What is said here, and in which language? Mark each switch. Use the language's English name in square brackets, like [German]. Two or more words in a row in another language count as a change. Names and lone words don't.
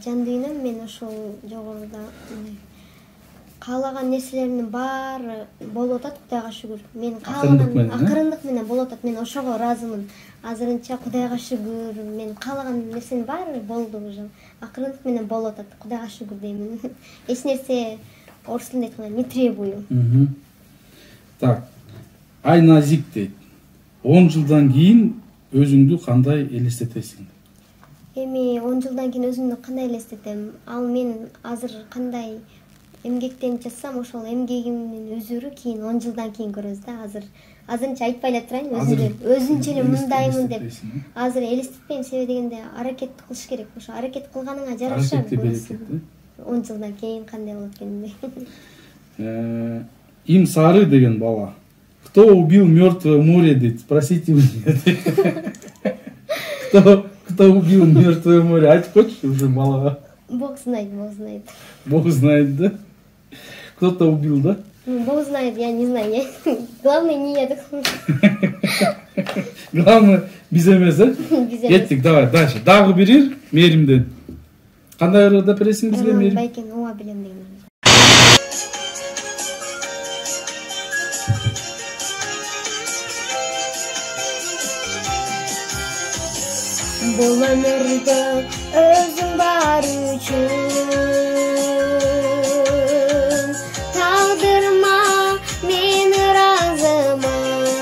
[Kyrgyz] Жан дүйнөм мен ошол жогоруда каалаган нерселеримдин баары болуп атат, Кудайга шүгүр. Мен каалаган акырындык менен болуп атат. Мен ошого ыраазымын. Азырынча Кудайга шүгүр, мен каалаган нерсенин баары болду уже. Акырындык менен болуп атат. Кудайга шүгүр деймин. Эч нерсе орус тилинде айтканда [Russian] не требую. [Kyrgyz] Так. Айназик дейт. 10 жылдан кийин өзүңдү кандай элестетесиң? Эми 10 жылдан кийин өзүмдү кандай элестетем? Ал мен азыр кандай эмгектенип жатсам, ошол эмгегимдин өзүрү кийин 10 жылдан кийин көрөбүз да. Азырынча айтпай эле турайын, өзүнчө эле мындаймын деп. Азыр элестетпейм, себеби дегенде аракет кылыш керек. Ошо аракет кылганыңа жараша көрөсүң. 10 жылдан кийин кандай болот экенин. Им Сары деген бала. [Russian] Кто убил мертвое море, дейт? Спросите у меня. Кто убил мертвое море? [Kyrgyz] Айтып койчу уже балага. [Russian] Бог знает. Бог знает, да? Кто-то убил, да? Бог знает, я не знаю. Главное, не я. Главное, [Kyrgyz] биз эмес, да? Кеттик, [Russian] давай, дальше. [Kyrgyz] Дагы бир Мээримден. Кандай ырда бересиң бизге, Мээрим? Байкен, ооба билем деген. Бул өмүрдө өзүң бар үчүн тагдырма мен ыраазымын.